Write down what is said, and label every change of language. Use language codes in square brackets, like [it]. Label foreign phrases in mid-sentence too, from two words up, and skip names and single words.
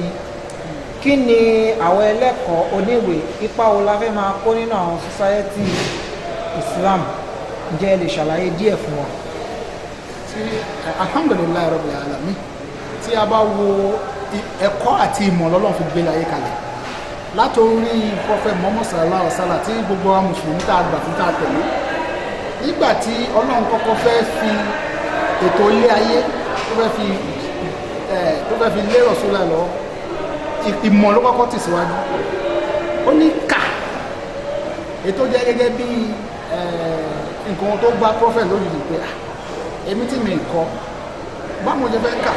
[yo] Kí ni àwọn ẹlẹ́kọ̀ọ́ oníwèé ipa wo la fẹ́ máa kó nínú àwọn society Islam? Ǹjẹ́ ẹ lè ṣàlàyé díẹ̀ fún wa? [ar] الحمد لله رب العالمين. [yo] Tí a bá wo ẹ̀kọ́ àti ìmọ̀ l'Ọlọ́run fi gbé láyé kalẹ̀. Látorí Prophet Muhammad [ar] صلى الله عليه وسلم [yo] tí gbogbo wa mùsùlùmí tá a gbà fún tá a tẹ̀lé. Nígbà tí Ọlọ́run kọ́kọ́ fẹ́ fi ètò ilé ayé tó fẹ́ fi lé Rasulullah lọ, ìmọ̀ ló kọ́kọ́ tì síwájú. Ó ní kà ètò jẹ́ gẹ́gẹ́ bí nǹkan tó gba Prophet lójijì pé èmi tí mi kọ́ báwo jẹ́ fẹ́ kà.